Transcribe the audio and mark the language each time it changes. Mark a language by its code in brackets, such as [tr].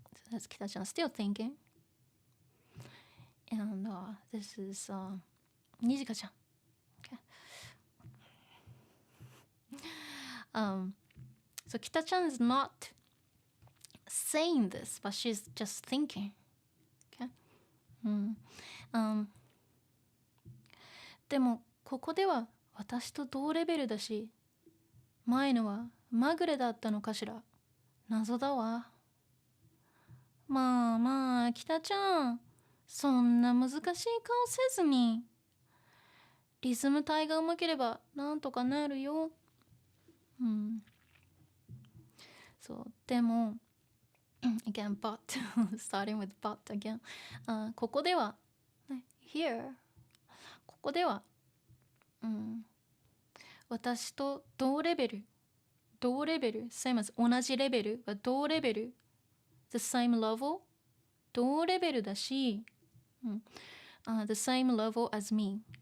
[en] that's Kita-chan still thinking. And this is Nijika-chan. Okay. So Kita-chan is not saying this, but she's just thinking. Okay. [ja] でもここでは私と同レベルだし、前のはまぐれだったのかしら。謎だわ。まあまあ、北ちゃん、そんな難しい顔せずに。リズム体がうまければなんとかなるよ。そう、でも、 [en] again, but, starting with but again. [ja] ここでは、ね、here, ここでは、私と同レベル、same as 同じレベルは同レベル、the same level、同レベルだし、 [en] the same level as me、